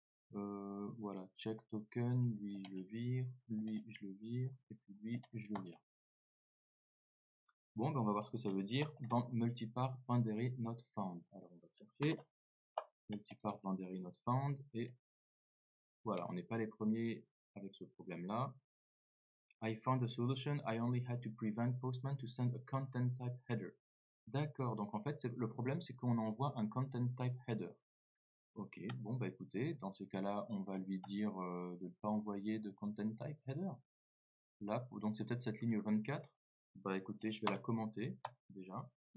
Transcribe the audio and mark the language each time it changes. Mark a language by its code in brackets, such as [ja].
[fr] Voilà, check token. Lui, je le vire. Lui, je le vire. Et puis lui, je le vire. Bon, ben on va voir ce que ça veut dire. [en] Multipart boundary not found. [fr] Alors, on va chercher. [en] Multipart boundary not found, [fr] et voilà, on n'est pas les premiers avec ce problème-là. [en] I found a solution, I only had to prevent Postman to send a content type header. [fr] D'accord, donc en fait, le problème, c'est qu'on envoie un content type header. Ok, bon, bah écoutez, dans ce cas-là, on va lui dire de ne pas envoyer de content type header. Là, donc c'est peut-être cette ligne 24. Bah écoutez, je vais la commenter déjà.